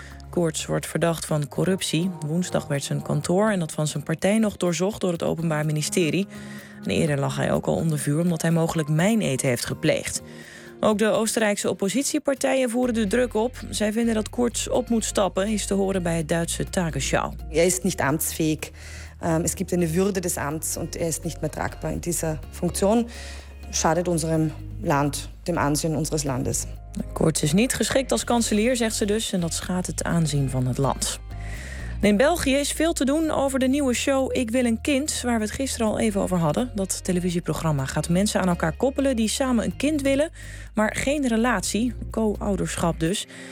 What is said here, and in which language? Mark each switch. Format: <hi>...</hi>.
<nl>Kurz wordt verdacht van corruptie. Woensdag werd zijn kantoor en dat van zijn partij nog doorzocht door het Openbaar Ministerie. En eerder lag hij ook al onder vuur omdat hij mogelijk mijneed heeft gepleegd. Ook de Oostenrijkse oppositiepartijen voeren de druk op. Zij vinden dat Kurz op moet stappen, is te horen bij het Duitse Tagesschau. Hij is niet ambtsfähig.</nl> <de>Es gibt eine Würde des Amts und er ist nicht mehr tragbar in dieser Funktion. Schadet unserem Land, dem Ansehen unseres Landes.</de> <nl>Kurz is niet geschikt als kanselier, zegt ze dus, en dat schaadt het aanzien van het land. In België is veel te doen over de nieuwe show Ik wil een kind, waar we het gisteren al even over hadden. Dat televisieprogramma gaat mensen aan elkaar koppelen die samen een kind willen, maar geen relatie, co-ouderschap dus.</nl>